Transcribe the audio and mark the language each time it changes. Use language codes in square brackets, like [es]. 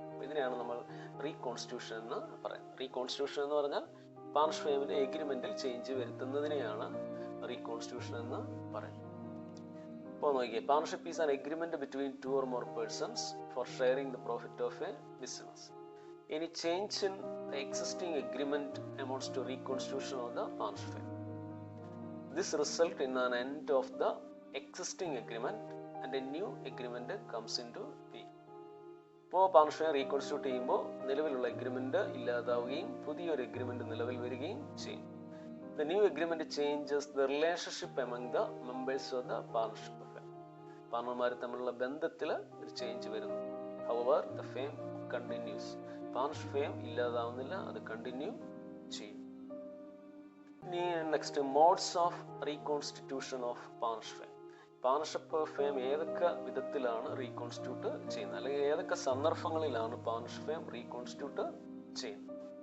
[ml] ഇതിനെയാണ് നമ്മൾ റീകോൺസ്റ്റിറ്റ്യൂഷൻ എന്ന് പറയുന്നത്. റീകോൺസ്റ്റിറ്റ്യൂഷൻ എന്ന് പറഞ്ഞാൽ പാർട്ണർഷിപ്പ് ഫേമിന്റെ എഗ്രിമെന്റിൽ ചേഞ്ച് വരുത്തുന്നതിനെയാണ് റീകോൺസ്റ്റിറ്റ്യൂഷൻ എന്ന് പറയുന്നത്. അപ്പോൾ നോക്കിയേ, [en] Partnership is an agreement between two or more persons for sharing the profit of a business. Any change in the existing agreement amounts to reconstitution of the partnership firm. This result in an end of the existing agreement and a new agreement comes into being. [ml] ഇപ്പോൾ partnership reconstitute ചെയ്യുമ്പോൾ നിലവിലുള്ള agreement ഇല്ലാതാവുകയും പുതിയൊരു agreement നിലവിൽ വരികയും ചെയ്യും. [en] The new agreement changes the relationship among the members of the partnership firm. [ml] പാർട്ണർമാർ തമ്മിലുള്ള ബന്ധത്തിൽ ഒരു ചേഞ്ച് വരുന്നു. [en] However, the firm continues. [ml] Partnership firm ഇല്ലാതാവുന്നില്ല, അത് കണ്ടിന്യൂ ചെയ്യും. ഇനി [en] Next, modes of reconstitution of partnership firm. [ml] Partnership firm ഏതൊക്കെ വിധത്തിലാണ് റീകോൺസ്റ്റിറ്റ്യൂട്ട് ചെയ്യുന്നത്, അല്ലെങ്കിൽ ഏതൊക്കെ സന്ദർഭങ്ങളിലാണ് പാർട്ണർഷിപ്പ് ഫേം റീകോൺസ്റ്റിറ്റ്യൂട്ട് ചെയ്യുന്നത്.